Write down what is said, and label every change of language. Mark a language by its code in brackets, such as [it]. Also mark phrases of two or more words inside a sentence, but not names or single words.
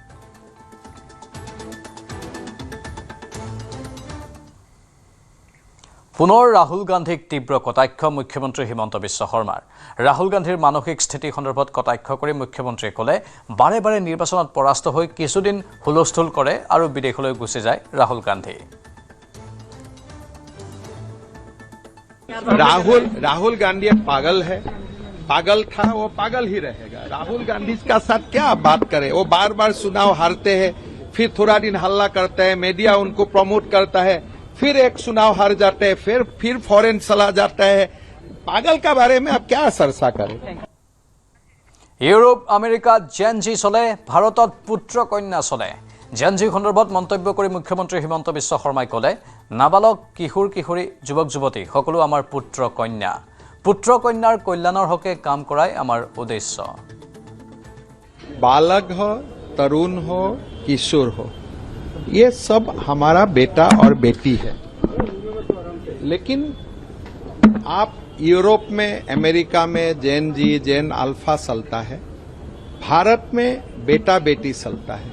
[as] পুনৰ ৰাহুল গান্ধীক তীব্ৰ কটাক্ষ মুখ্যমন্ত্ৰী হিমন্ত বিশ্ব শৰ্মাৰ। ৰাহুল গান্ধীৰ মানসিক স্থিতি সন্দৰ্ভত কটাক্ষ কৰি মুখ্যমন্ত্ৰীয়ে ক'লে, বাৰে বাৰে নিৰ্বাচনত পৰাস্ত হৈ কিছুদিন হুলস্থুল কৰে আৰু বিদেশলৈ গুচি যায় ৰাহুল গান্ধী। [hi] राहुल गांधी एक पागल है, पागल था, वो पागल ही रहेगा। राहुल गांधी का साथ क्या बात करें, वो बार बार चुनाव हारते हैं, फिर थोड़ा दिन हल्ला करते हैं, मीडिया उनको प्रमोट करता है, फिर एक चुनाव हार जाते हैं, फिर फॉरेन चला जाता है। पागल का बारे में आप क्या चर्चा करें। [as] ইউৰোপ আমেৰিকাত জেনজি চলে, ভাৰতত পুত্ৰ কন্যা চলে। জেনজি সন্দৰ্ভত মন্তব্য কৰি মুখ্যমন্ত্ৰী হিমন্ত বিশ্ব শৰ্মাই ক'লে, নাবালক কিশোৰ কিশোৰী যুৱক যুৱতী সকলো আমাৰ পুত্ৰ কন্যা। পুত্ৰ কন্যাৰ কল্যাণৰ হকে কাম কৰাই আমাৰ উদ্দেশ্য। [hi] बालक हो, तरुण हो, किशोर हो, ये सब हमारा बेटा और बेटी है। लेकिन आप यूरोप में, अमेरिका में [en] Gen Z, Gen Alpha [hi] चलता है, भारत में बेटा बेटी चलता है।